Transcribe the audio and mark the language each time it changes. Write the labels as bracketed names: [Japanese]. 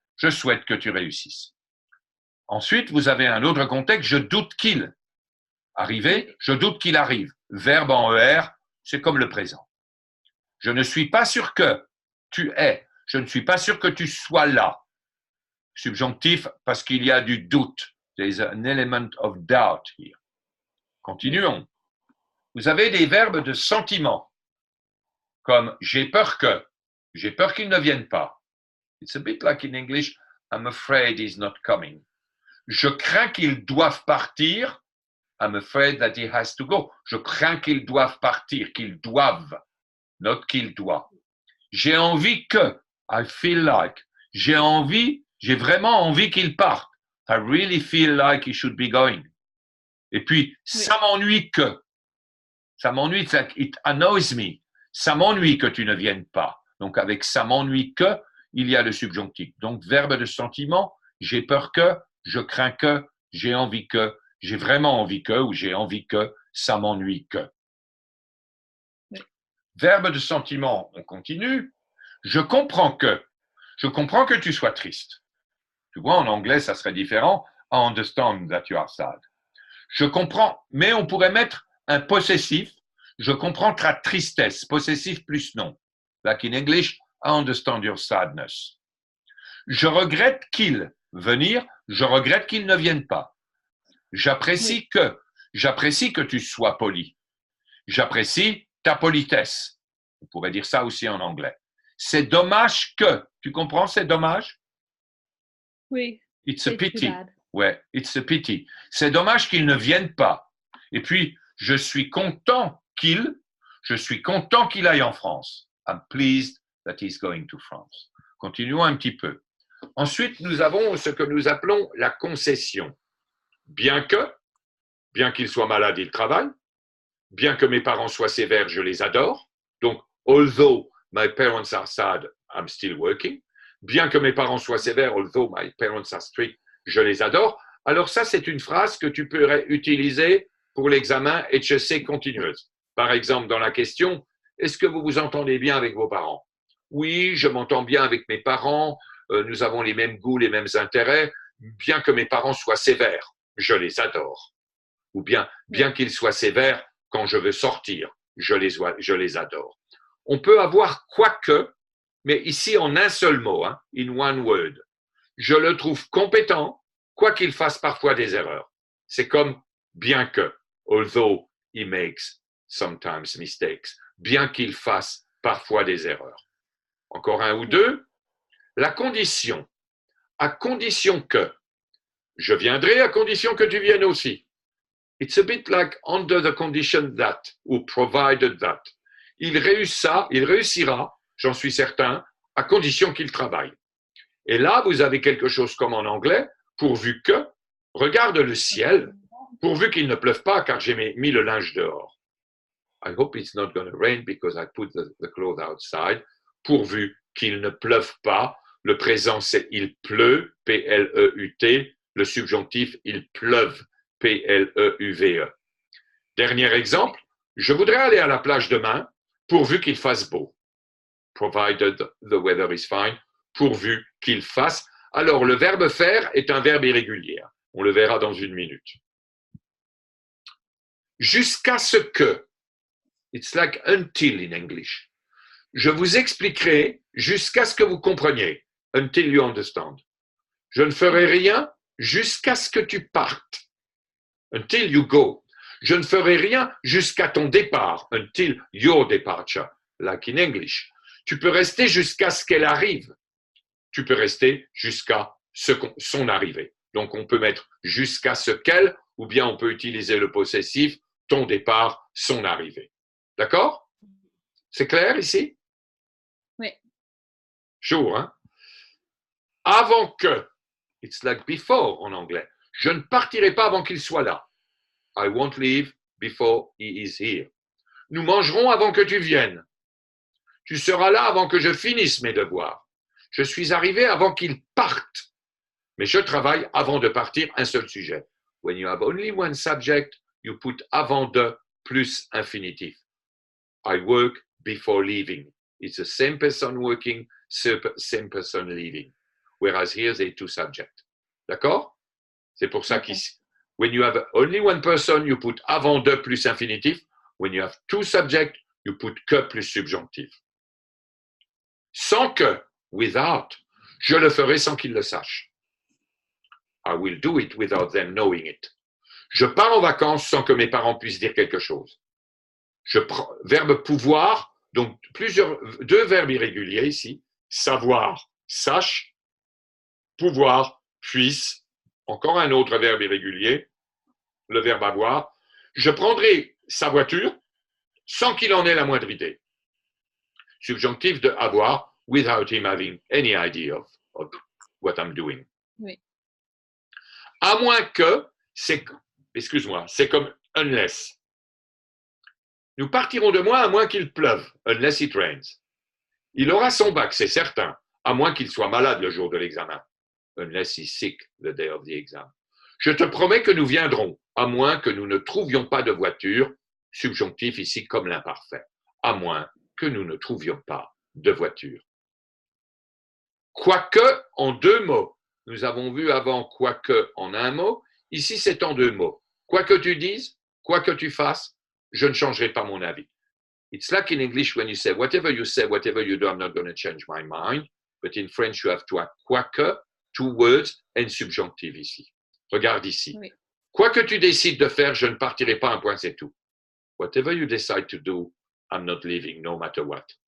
[French] Je souhaite que tu réussisses. Ensuite, vous avez un autre contexte, je doute qu'il. Arriver, je doute qu'il arrive. Verbe en ER, c'est comme le présent. Je ne suis pas sûr que tu es. Je ne suis pas sûr que tu sois là. Subjonctif, parce qu'il y a du doute. [English] There's an element of doubt here. [French] Continuons. Vous avez des verbes de sentiment, comme j'ai peur que, j'ai peur qu'ils ne viennent pas. [English] It's a bit like in English, I'm afraid he's not coming. [French] Je crains qu'ils doivent partir. [English] I'm afraid that he has to go. [French] Je crains qu'ils doivent partir, qu'ils doivent, [English] not [French] qu'il doit. J'ai envie que, [English] I feel like. [French] J'ai vraiment envie qu'il parte. [English] I really feel like he should be going. [French] Et puis, ça m'ennuie que. Ça m'ennuie, [English] it annoys me. [French] Ça m'ennuie que tu ne viennes pas. Donc, avec ça m'ennuie que, il y a le subjonctif. Donc, verbe de sentiment, j'ai peur que, je crains que, j'ai envie que, j'ai vraiment envie que, ou j'ai envie que, ça m'ennuie que. Oui. Verbe de sentiment, on continue. Je comprends que tu sois triste. Tu vois, en anglais, ça serait différent. [English] I understand that you are sad. [French] Je comprends, mais on pourrait mettre un possessif. Je comprends ta tristesse. Possessif plus non. [English] Like in English, I understand your sadness. [French] Je regrette qu'il venir. Je regrette qu'il ne vienne pas. J'apprécie que tu sois poli. J'apprécie ta politesse. On pourrait dire ça aussi en anglais. C'est dommage que. Tu comprends, c'est dommage? Oui. [English] It's a pity. Ouais, it's a pity. [French] C'est dommage qu'il ne vienne pas. Et puis, je suis content qu'il aille en France. [English] I'm pleased that he's going to France. [French] Continuons un petit peu. Ensuite, nous avons ce que nous appelons la concession. Bien qu'il soit malade, il travaille. Bien que mes parents soient sévères, je les adore. [English] Donc, although my parents are sad, I'm still working. [French] Bien que mes parents soient sévères, [English] although my parents are strict, [French] je les adore. Alors ça, c'est une phrase que tu pourrais utiliser pour l'examen HEC continueuse. Par exemple, dans la question, est-ce que vous vous entendez bien avec vos parents? Oui, je m'entends bien avec mes parents, nous avons les mêmes goûts, les mêmes intérêts, bien que mes parents soient sévères, je les adore. Ou bien qu'ils soient sévères quand je veux sortir, je les adore. On peut avoir quoique, mais ici en un seul mot, hein, [English] in one word. [French] Je le trouve compétent, quoi qu'il fasse parfois des erreurs. C'est comme bien que, [English] although he makes sometimes mistakes, [French] bien qu'il fasse parfois des erreurs. Encore un ou deux. La condition, à condition que, je viendrai à condition que tu viennes aussi. [English] It's a bit like under the condition that, ou provided that. [French] Il réussira, j'en suis certain, à condition qu'il travaille. Et là, vous avez quelque chose comme en anglais, pourvu que, regarde le ciel, pourvu qu'il ne pleuve pas, car j'ai mis le linge dehors. [English] I hope it's not going to rain because I put the clothes outside. [French] Pourvu qu'il ne pleuve pas, le présent c'est il pleut, P-L-E-U-T, le subjonctif il pleuve, P-L-E-U-V-E. Dernier exemple, je voudrais aller à la plage demain, pourvu qu'il fasse beau. [English] Provided the weather is fine, [French] pourvu qu'il fasse. Alors, le verbe faire est un verbe irrégulier. On le verra dans une minute. Jusqu'à ce que, [English] it's like until in English. [French] Je vous expliquerai jusqu'à ce que vous compreniez. [English] Until you understand. [French] Je ne ferai rien jusqu'à ce que tu partes. [English] Until you go. [French] Je ne ferai rien jusqu'à ton départ. [English] Until your departure. Like in English. [French] Tu peux rester jusqu'à ce qu'elle arrive. Tu peux rester jusqu'à son arrivée. Donc, on peut mettre jusqu'à ce qu'elle, ou bien on peut utiliser le possessif, ton départ, son arrivée. D'accord? C'est clair ici? Oui. [English] Sure, hein? [French] Avant que, [English] it's like before [French] en anglais, je ne partirai pas avant qu'il soit là. [English] I won't leave before he is here. [French] Nous mangerons avant que tu viennes. Tu seras là avant que je finisse mes devoirs. Je suis arrivé avant qu'il parte. Mais je travaille avant de partir un seul sujet. [English] When you have only one subject, you put [French] avant de plus infinitif. [English] I work before leaving. It's the same person working, same person leaving. Whereas here, there are two subjects. [French] D'accord? C'est pour ça qu'ici, [English] when you have only one person, you put [French] avant de plus infinitif. [English] When you have two subjects, you put [French] que plus subjonctif. Sans que, [English] without, [French] je le ferai sans qu'il le sache. [English] I will do it without them knowing it. [French] Je pars en vacances sans que mes parents puissent dire quelque chose. Je prends verbe pouvoir, donc deux verbes irréguliers ici, savoir, sache, pouvoir, puisse, encore un autre verbe irrégulier, le verbe avoir. Je prendrai sa voiture sans qu'il en ait la moindre idée. Subjonctif de avoir, [English] without him having any idea of what I'm doing. [French] Oui. À moins que, c'est comme [English] unless. [French] Nous partirons de moi à moins qu'il pleuve, [English] unless it rains. [French] Il aura son bac, c'est certain, à moins qu'il soit malade le jour de l'examen, [English] unless he's sick the day of the exam. [French] Je te promets que nous viendrons, à moins que nous ne trouvions pas de voiture, subjonctif ici comme l'imparfait, à moins que nous ne trouvions pas de voiture. Quoique en deux mots. Nous avons vu avant quoique en un mot, ici c'est en deux mots. Quoi que tu dises, quoi que tu fasses, je ne changerai pas mon avis. [English] It's like in English when you say, whatever you say, whatever you do, I'm not going to change my mind. But in French, you have to add quoique, two words, and subjonctive ici. [French] Regarde ici. Oui. Quoi que tu décides de faire, je ne partirai pas, un point, c'est tout. [English] Whatever you decide to do, I'm not leaving, no matter what.